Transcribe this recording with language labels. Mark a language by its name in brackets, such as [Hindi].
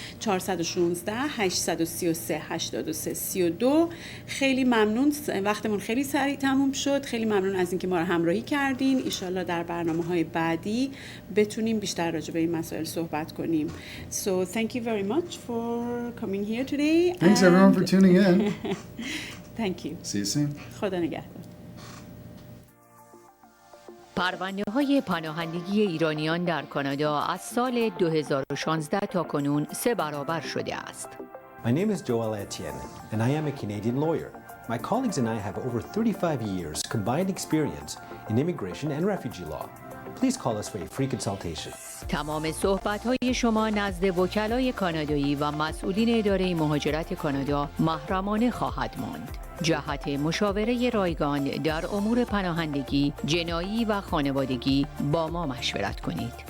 [Persian] 416 833 8332. خیلی ممنون، وقتمون خیلی سریع تموم شد. خیلی ممنون از اینکه ما رو همراهی کردین. ایشالله در برنامه‌های بعدی بتونیم بیشتر راجع به این مسائل صحبت کنیم. [English] So thank you very much for coming here today. Thanks everyone for tuning in. Thank you. See you soon. [Persian] خدا نگهدار. پرونده‌های پناهندگی ایرانیان در کانادا از سال 2016 تا کنون 3 برابر شده است. [English] My name is Joel Etienne, and I am a Canadian lawyer. My colleagues and I have over 35 years combined experience in immigration and refugee law. Please call us for a free consultation. [Persian] تمام صحبت‌های شما نزد وکلای کانادایی و مسئولین اداره مهاجرت کانادا محرمانه خواهد ماند. جهت مشاوره رایگان در امور پناهندگی، جنایی و خانوادگی با ما مشورت کنید.